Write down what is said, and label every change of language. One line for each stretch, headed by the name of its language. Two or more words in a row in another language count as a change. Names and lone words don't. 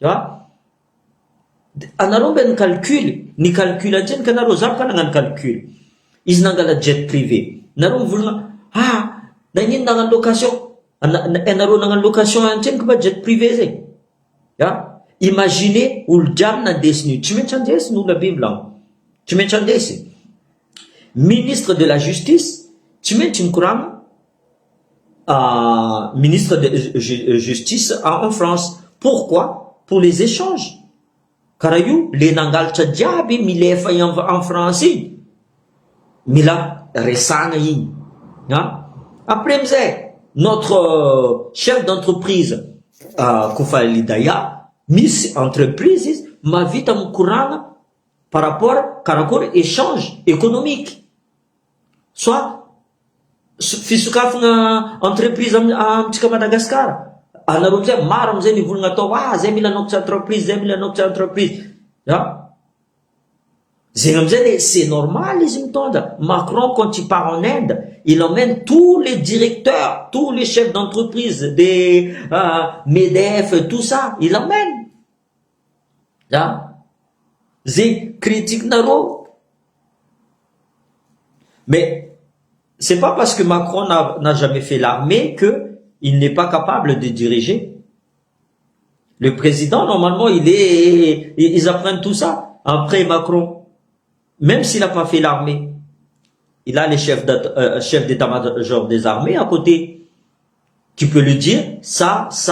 Malagasy: anareo mbe ny calcul antseny ka nareo zavo ka nagnano calcul izy nangala
French: jet privé
Malagasy: nareo mivolagna nagnino nagnano location nareo nagnano location antseny ka mba
French: jet privé
Malagasy: zay imagine olo jiaby nandesiny io tsy maintsy andesiny olo abe milagno tsy maintsy andesiny
French: ministre de la justice
Malagasy: tsy maintsy mikoragna
French: ministre de justice en France pourquoi pour les échanges
Malagasy: karaha io
French: le
Malagasy: nangalatra jiaby milefa
French: en France
Malagasy: igny mila resagna igny après amizay
French: notre chef d'entreprise
Malagasy: Kofa Lidaya misy entreprise izy mavita mikoragna
French: par rapport
Malagasy: karakory
French: échange économique
Malagasy: soit fisokafagna entreprise amitsika Madagasikara anareo amizay maro amizay nivolagna atao zay mila anokatra entreprise zay mila anokatra entreprise zegny amizay
French: c'est normal
Malagasy: izy mitondra
French: Macron quand il part en Inde il emmène tous les directeurs tous les chefs d'entreprise des MEDEF tout ça il emmène
Malagasy: zay critique nareo
French: mais c'est pas parce que Macron n'a jamais fait l'armée que il n'est pas capable de diriger. Le président, normalement, ils apprennent tout ça. Après Macron, même s'il n'a pas fait l'armée, il a les chefs d'état-major des armées à côté, qui peut lui dire ça.